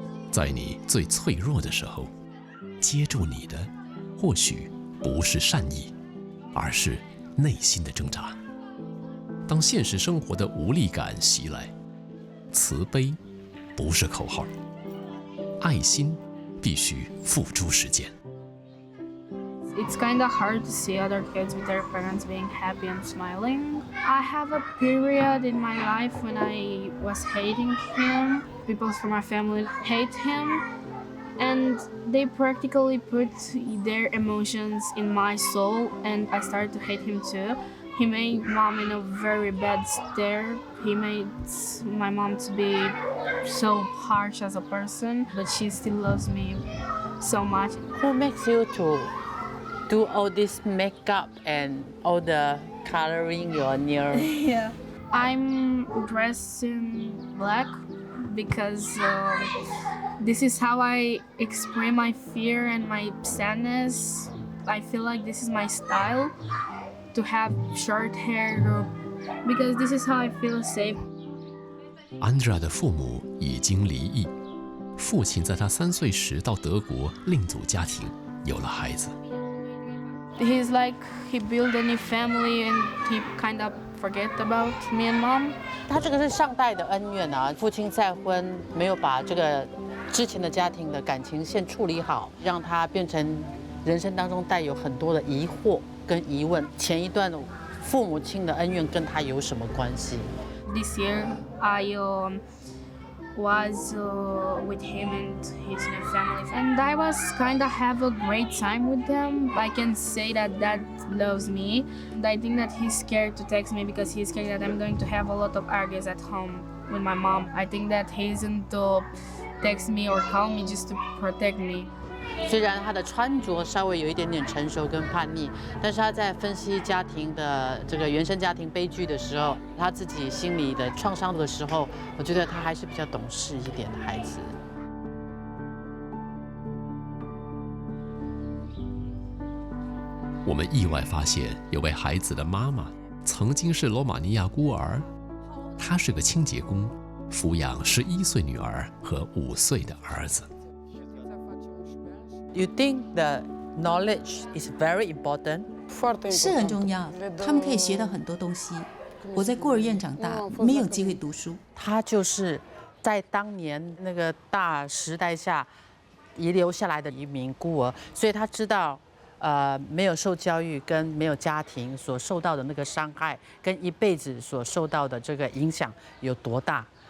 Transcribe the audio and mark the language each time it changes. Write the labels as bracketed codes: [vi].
[zh] 在你最脆弱的时候，接住你的，或许不是善意，而是内心的挣扎。当现实生活的无力感袭来，慈悲不是口号，爱心必须付诸实践。 [en] It's kind of hard to see other kids with their parents being happy and smiling. I have a period in my life when I was hating him. People from my family hate him, and they practically put their emotions in my soul, and I started to hate him too. He made mom in a very bad stare. He made my mom to be so harsh as a person, but she still loves me so much. Who makes you to do all this makeup and all the coloring your nails? Yeah. I'm dressed in black because this is how I express my fear and my sadness. I feel like this is my style, to have short hair, because this is how I feel safe. [zh] Andrea 的父母已经离异，父亲在他3岁时到德国另组家庭，有了孩子。 [en] He's like he built a new family and he kind of forget about me and mom. [zh] 他这个是上代的恩怨啊，父亲再婚没有把这个之前的家庭的感情线处理好，让他变成人生当中带有很多的疑惑跟疑问。前一段父母亲的恩怨跟他有什么关系？ [en] This year I was with him and his new family And I was kind of have a great time with them. I can say that Dad loves me. And I think that he's scared to text me because he's scared that I'm going to have a lot of arguments at home with my mom. I think that he isn't to text me or call me just to protect me. [zh] 虽然他的穿着稍微有一点点成熟跟叛逆，但是他在分析家庭的这个原生家庭悲剧的时候，他自己心里的创伤的时候，我觉得他还是比较懂事一点的孩子。我们意外发现，有位孩子的妈妈曾经是罗马尼亚孤儿，她是个清洁工，抚养11岁女儿和5岁的儿子。 [en] You think the knowledge is very important? [zh] 是很重要，他们可以学到很多东西。我在孤儿院长大，没有机会读书。他就是在当年那个大时代下遗留下来的一名孤儿，所以他知道，没有受教育跟没有家庭所受到的那个伤害，跟一辈子所受到的这个影响有多大。